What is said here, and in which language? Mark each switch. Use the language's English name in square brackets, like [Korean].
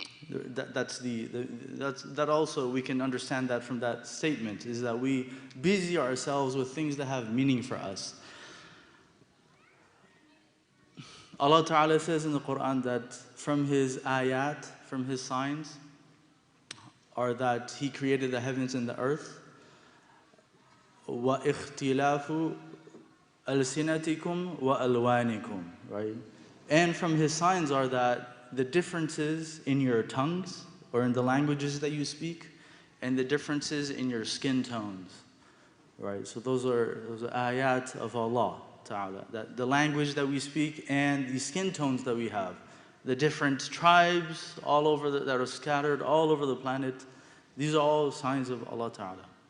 [English] That also, we can understand that from that statement, is that we busy ourselves with things that have meaning for us. Allah Ta'ala says in the Qur'an that from His ayat, from His signs, are that He created the heavens and the earth. [Arabic] وَإِخْتِلَافُ أَلْسِنَتِكُمْ وَأَلْوَانِكُمْ, right? [English] And from His signs are that the differences in your tongues, or in the languages that you speak, and the differences in your skin tones, right? So those are ayat of Allah Ta'ala, that the language that we speak and the skin tones that we have, the different tribes all over that are scattered all over the planet, these are all signs of Allah Ta'ala.